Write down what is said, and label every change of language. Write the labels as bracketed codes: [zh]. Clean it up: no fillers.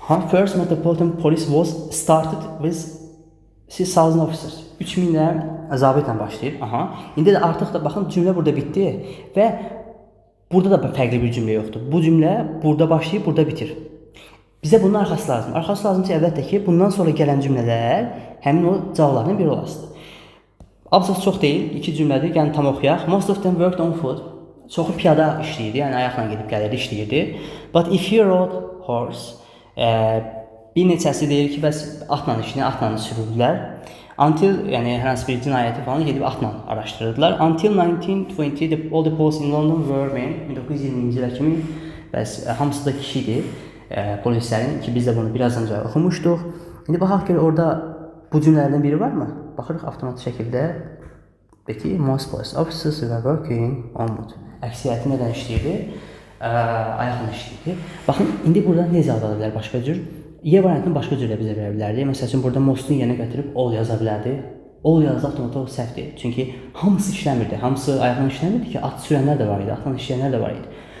[en] First Metropolitan Police was started with 6,000 officers. [az] 3000 də zabitlə başlayıb. İndi də artıq da baxın cümlə burada bitdi və burada da fərqli bir cümlə yoxdur. Bu cümlə burada başlayıb, burada bitir. Bizə bunun arxası lazım. Arxası lazım ki, əlbəttə ki, bundan sonra gələn cümlələr həmin o cavablardan biri olasıdır. Abzas çox deyil, 2 cümlədir, yəni tam oxuyaq. [en] Most of them worked on foot. [az] Çoxu piyada işləyirdi, yəni ayaqla gedib gəlirdi, işləyirdi. [en] But if you rode horse, [az] bir neçəsi deyir ki, bəs atla işini, atla sürürdülər. Until, yəni hər hansı bir cinayəti falan gedib atla araşdırırdılar. [en] Until 1920, all the police in London were men. [az] 1920-ci ilə kimi bəs hamısı da kişidir. Polislərin ki, biz də bunu biraz öncə oxumuşduq. İndi baxaq ki, orada bu cümlələrdən biri varmı? Baxırıq avtomatik şəkildə. [en] Peki, most police officers were working on foot. [az] Əksəriyyəti nədən işləyirdi? Ayaqla işləyirdi. Baxın, indi burada nə izah edə bilər başqa cür? Y variantını başqa cürlə bizə verə bilərdi. Məsəl üçün, burada mostun yerinə gətirib all yaza bilərdi. All yazdı avtomatik səhvdir. Çünki hamısı işləmirdi. Hamısı ayaqla işləmirdi ki, at sürənlər də var idi, atla işləyənlər də var idi.